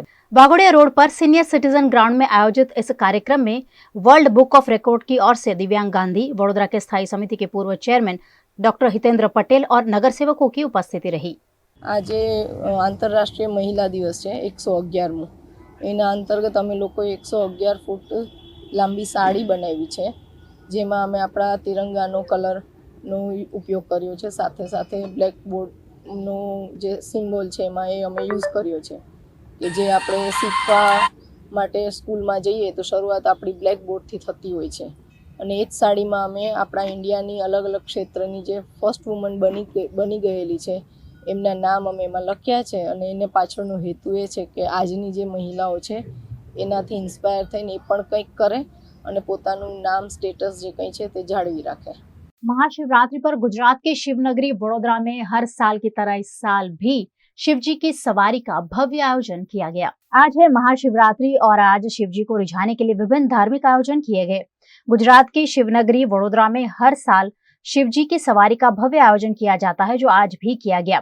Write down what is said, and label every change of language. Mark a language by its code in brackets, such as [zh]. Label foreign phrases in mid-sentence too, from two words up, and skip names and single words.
[hi] वाघोड़िया रोड पर सीनियर सिटीजन ग्राउंड में आयोजित इस कार्यक्रम में वर्ल्ड बुक ऑफ रिकॉर्ड की ओर से दिव्यांग गांधी, वडोदरा के स्थायी समिति के पूर्व चेयरमैन डॉक्टर हितेंद्र पटेल और नगर सेवकों की उपस्थिति रही। [gu] આજ આંતરરાષ્ટ્રીય મહિલા દિવસ હૈ 111મો। એના અંતર્ગત અમે લોકોએ 111 ફૂટ લાંબી સાડી બનાવી હૈ, જેમાં અમે આપણા તિરંગાનો કલરનો ઉપયોગ કર્યો છે। સાથે સાથે બ્લેક બોર્ડનો જે સિમ્બોલ છે એમાં એ અમે યૂઝ કર્યો છે કે જે આપણે શીખવા માટે સ્કૂલમાં જઈએ તો શરૂઆત આપણી બ્લેક બોર્ડથી થતી હોય છે અને એ જ સાડીમાં અમે આપણા ઇન્ડિયાની અલગ અલગ ક્ષેત્રની જે [en] first woman [gu] બની ગયેલી છે એમના નામ અમે એમાં લખ્યા છે અને એને પાછળનો હેતુ એ છે કે આજની જે મહિલાઓ છે એનાથી ઇન્સ્પાયર થઈને એ પણ કંઈક કરે અને પોતાનું નામ સ્ટેટસ જે કંઈ છે તે જાળવી રાખે। [hi] महाशिवरात्रि पर गुजरात के शिवनगरी वडोदरा में हर साल की तरह इस साल भी शिवजी की सवारी का भव्य आयोजन किया गया। आज है महाशिवरात्रि और आज शिवजी को रिझाने के लिए विभिन्न धार्मिक आयोजन किए गए। गुजरात की शिवनगरी वडोदरा में हर साल शिवजी की सवारी का भव्य आयोजन किया जाता है, जो आज भी किया गया।